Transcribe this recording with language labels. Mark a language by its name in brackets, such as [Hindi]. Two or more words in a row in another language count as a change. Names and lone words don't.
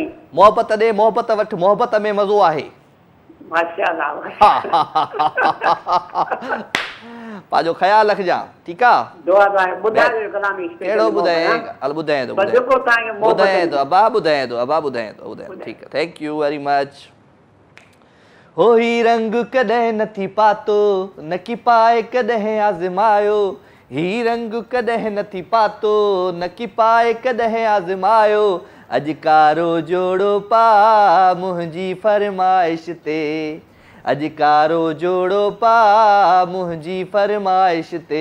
[Sindhi] मोहबत ॾे, मोहबत वठि, मोहबत में मज़ो आहे। पंहिंजो ख़्यालु रखजांइ, ठीकु आहे? कहिड़ो ॿुधाए? हल ॿुधाए थो, ॿुधाए थो अबा, ॿुधाए थो अबा, ॿुधाए थो, ठीकु आहे। [English] Thank you very much. [Sindhi] हो ही रंग कॾहिं न थी पातो, न की पाए कॾहिं आज़मायो। ही रंग कॾहिं न थी पातो, न की पाए कॾहिं आज़मायो। अॼु कारो जोड़ो पा मुंहिंजी फरमाइश ते, अॼु कारो जोड़ो पा मुंहिंजी फरमाइश ते।